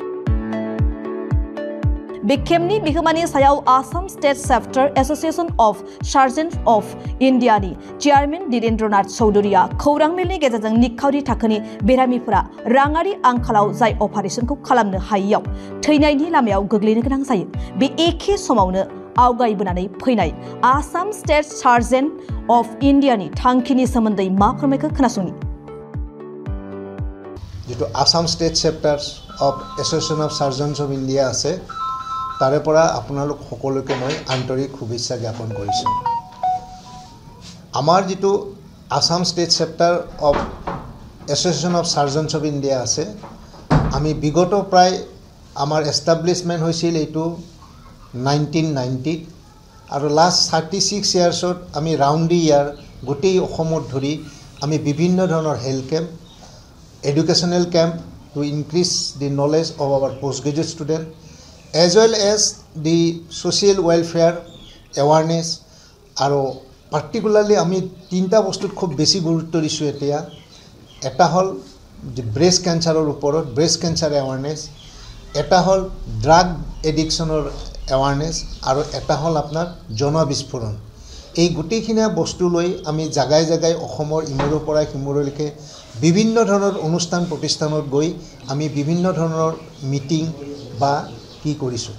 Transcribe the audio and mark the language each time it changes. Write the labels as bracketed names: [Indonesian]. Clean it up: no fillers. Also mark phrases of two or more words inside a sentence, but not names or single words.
[Bodo] बे केम्पनि बिहोमानि सायाव आसाम स्टेट चैप्टार एसोसिएशन अफ सार्जन्स अफ इन्डियानि चेयारमेन धीरेन्द्रनाथ चौधुरीया खौरां मेलनि गेजेरजों निखावरि थाखोनि बेरामिफोरा राङारि आंखालाव जाय अपारेशनखौ खालामनो हायैयाव थैनायनि लामायाव गोग्लैनो गोनां जायो, बे एखे समावनो आवगायबोनानै फैनाय आसाम स्टेट सार्जन अफ इन्डियानि थांखिनि सोमोन्दै मा फोरमायखो खोनासंनि। [Assamese] जितु आसाम स्टेट चैप्टार अफ एसोसिएशन अफ सार्जन्स अफ इन्डिया আছে तारे পৰা আপোনালোক সকলোকে মই আন্তৰিক শুভেচ্ছা জ্ঞাপন কৰিছোঁ। আমাৰ যেটো আসাম স্টেট চেপ্টাৰ অফ এছ'চিয়েশ্যন অফ সাৰ্জনছ অফ ইণ্ডিয়া আছে, আমি বিগত প্ৰায় আমাৰ এষ্টাব্লিছমেণ্ট হৈছিল এইটো 1990 আৰু [English] last 36 years [Assamese] আমি [English] round the year [Assamese] গোটেই অসমত ধৰি আমি বিভিন্ন ধৰণৰ [English] health camp, educational camp to increase the knowledge of our post graduate student as well as the social welfare awareness [Assamese] আৰু particularly আমি তিনটা বস্তুত খুব বেছি গুৰুত্ব দিছোঁ এতিয়া। এটা হ'ল [English] breast cancer [Assamese] ওপৰত [English] breast cancer awareness, [Assamese] এটা হ'ল [English] drug addiction awareness [Assamese] আৰু এটা হ'ল আপোনাৰ জন বিস্ফোৰণ। এই গোটেইখিনি বস্তু লৈ আমি জাগাই জাগাই অসমৰ ইমূৰৰ পৰা সিমূৰলৈকে বিভিন্ন ধৰণৰ অনুষ্ঠান প্ৰতিষ্ঠানত গৈ আমি বিভিন্ন ধৰণৰ মিটিং বা কি কৰিছোঁ।